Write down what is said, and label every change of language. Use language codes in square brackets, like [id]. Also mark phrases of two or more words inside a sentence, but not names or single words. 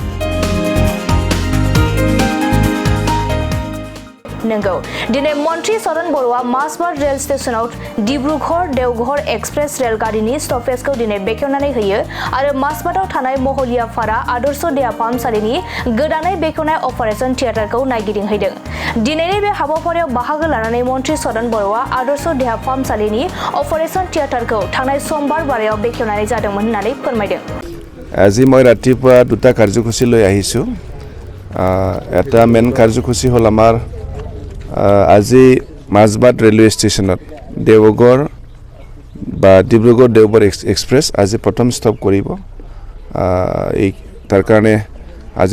[brx] नंगौ दिनै मन्त्रि बर'आ मासबाद रेल स्टेशनाव डिब्रुगढ़ देवगढ़ एक्सप्रेस रेलगारिनि स्टपेजखौ दिनै बेखेवनानै होयो आरो मासबादाव थानाय महलियापारा आदर्श देहा फाहामसालिनि गोदानै बेखेवनाय अपारेशन थियेटारखौ नायगिदिंहैदों दिनैनि बे हाबाफारियाव बाहागो लानानै मन्त्रि बर'आ आदर्श देहा फाहामसालिनि अपारेशन थियेटारखौ थांनाय समबार बारायाव बेखेवनानै जादोंमोन होननानै फोरमायदों [as] আজি মই ৰাতিপুৱা দুটা কাৰ্যসূচী লৈ আহিছো এটা মেন কাৰ্যসূচী হ'ল আমাৰ আজি মাসবাদ ৰেলৱে ষ্টেচনত দেৱগড় বা ডিব্ৰুগড় দেওবৰ এক্সপ্ৰেছ আজি প্ৰথম ষ্টপ কৰিব এই তাৰ কাৰণে আজি